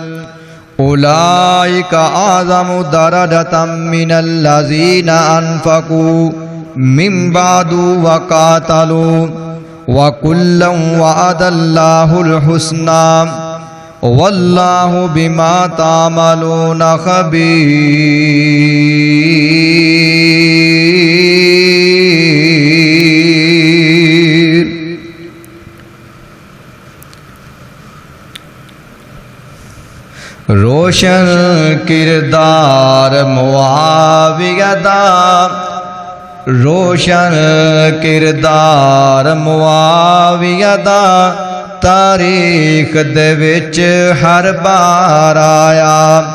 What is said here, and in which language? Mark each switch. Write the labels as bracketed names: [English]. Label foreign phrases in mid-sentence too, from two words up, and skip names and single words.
[Arabic] أولئك أعظم درجة من الذين أنفقوا من بعد وقاتلوا وَكُلًّا وَعَدَ اللَّهُ الْحُسْنَى وَاللَّهُ بِمَا تَعْمَلُونَ خَبِيرٌ۔ [Punjabi] روشن کردار معاویہ دا، روشن کردار معاویہ دا تاریخ دے وچ ہر بار آیا۔